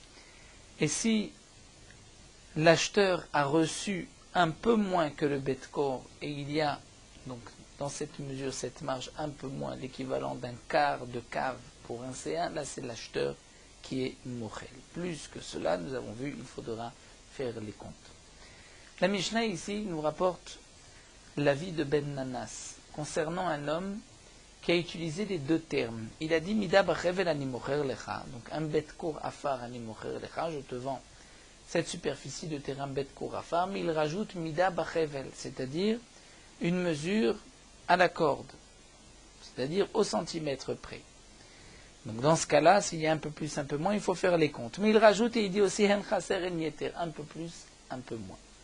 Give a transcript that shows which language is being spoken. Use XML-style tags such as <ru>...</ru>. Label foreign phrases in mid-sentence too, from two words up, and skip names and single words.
<fr>Et si l'acheteur a reçu un peu moins que le Bet-Kor, et il y a donc dans cette mesure, cette marge un peu moins, l'équivalent d'un quart de cave pour un C1, là c'est l'acheteur qui est mochel. Plus que cela, nous avons vu, il faudra faire les comptes. La Mishnah ici nous rapporte l'avis de Ben Nanas concernant un homme qui a utilisé les deux termes.</fr> <he>Il a dit מידה בחבל אני מוכר לך,</he> <fr>donc un</fr> <he>בית כור עפר אני מוכר לך,</he> <fr>je te vends cette superficie de terrain</fr> <he>בית כור עפר,</he> <fr>mais il rajoute</fr> <he>מידה בחבל,</he> <fr>c'est-à-dire une mesure à la corde, c'est-à-dire au centimètre près. Donc dans ce cas-là, s'il y a un peu plus, un peu moins, il faut faire les comptes. Mais il rajoute et il dit aussi</fr> <he>הן חסר הן יתר,</he> <fr>un peu plus, un peu moins.</fr>